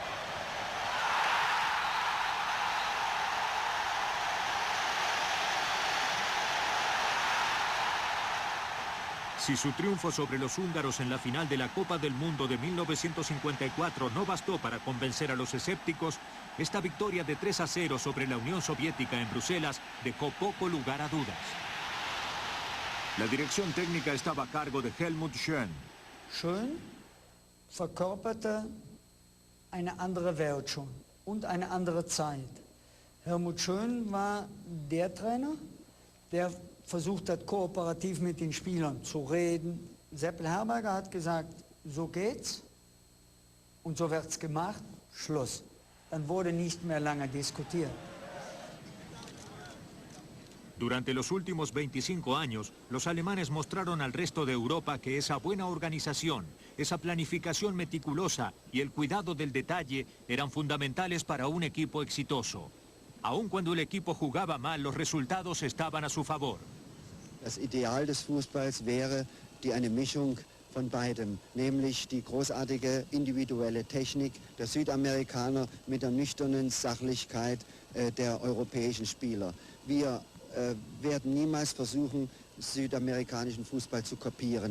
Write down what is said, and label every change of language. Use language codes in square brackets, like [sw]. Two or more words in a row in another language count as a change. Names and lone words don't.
[es] Si su triunfo sobre los húngaros en la final de la Copa del Mundo de 1954 no bastó para convencer a los escépticos, esta victoria de 3-0 sobre la Unión Soviética en Bruselas dejó poco lugar a dudas. La dirección técnica estaba a cargo de Helmut Schön. [de] Schön verkörperte eine andere Welt schon und eine andere Zeit. Helmut Schön war der Trainer, der versucht hat, kooperativ mit den Spielern zu reden. Seppel Herberger hat gesagt, so geht's, Und so wird es gemacht, Schluss. Dann wurde nicht mehr lange diskutiert. [es] Durante los últimos 25 años, los alemanes mostraron al resto de Europa que esa buena organización, esa planificación meticulosa y el cuidado del detalle eran fundamentales para un equipo exitoso. Aun cuando el equipo jugaba mal, los resultados estaban a su favor. [de] Das Ideal des Fußballs wäre eine Mischung von beidem, nämlich die großartige individuelle Technik der Südamerikaner mit der nüchternen Sachlichkeit der europäischen Spieler. Wir werden niemals versuchen, südamerikanischen Fußball zu kopieren.